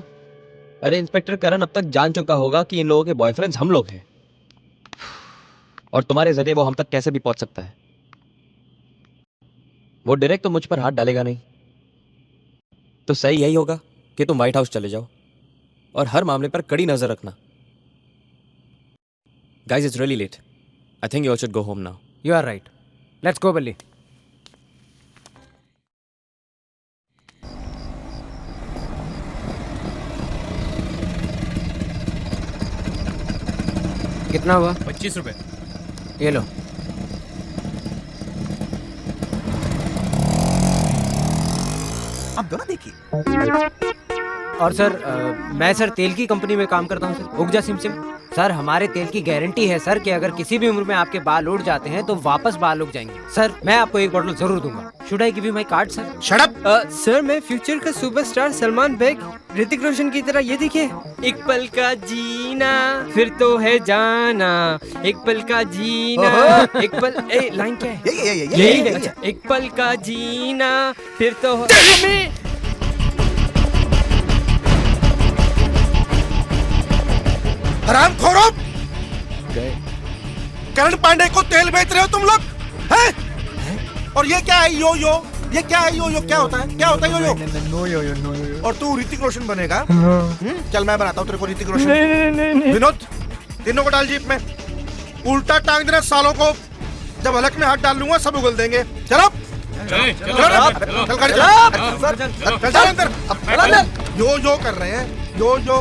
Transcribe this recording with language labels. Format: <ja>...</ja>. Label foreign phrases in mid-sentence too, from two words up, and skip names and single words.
<hi>अरे इंस्पेक्टर करण अब तक जान चुका होगा कि इन लोगों के बॉयफ्रेंड्स हम लोग हैं, और तुम्हारे जरिए वो हम तक कैसे भी पहुंच सकता है। वो डायरेक्ट तो मुझ पर हाथ डालेगा नहीं, तो सही यही होगा कि तुम व्हाइट हाउस चले जाओ और हर मामले पर कड़ी नजर रखना।</hi> <en>गाइस, It's really late, I think you all should go home now. You are right, let's go Balli.</en> <hi>कितना हुआ? 25 रुपए। ये लो। आप दोनों देखिए। और सर मैं सर तेल की कंपनी में काम करता हूँ सर, उगजा सिमसिम। सर हमारे तेल की गारंटी है सर कि अगर किसी भी उम्र में आपके बाल उड़ जाते हैं तो वापस बाल उग जाएंगे। सर मैं आपको एक बोतल जरूर दूंगा।</hi> <en>Should I give you my card sir? Shut up.</en> <hi>सर मैं फ्यूचर का सुपरस्टार सलमान बेग ऋतिक रोशन की तरह, ये देखिए। एक पल का जीना फिर तो है जाना, एक पल का जीना एक पल लाइन क्या है? यही है। अच्छा, एक पल का जीना फिर तो हरामखोरों! करण पांडे को तेल बेच रहे हो तुम लोग हैं? और ये क्या है यो यो? ये क्या है यो यो? क्या होता है? क्या होता है यो यो? नो यो यो नो यो। और तू ऋतिक रोशन बनेगा? चल मैं बनाता हूँ तेरे को ऋतिक रोशन। नहीं। विनोद तीनों को डाल जीप में, उल्टा टांग देना सालों को। जब हलक में हाथ डाल लूंगा सब उगल देंगे। चलो यो यो कर रहे हैं, यो यो।</hi>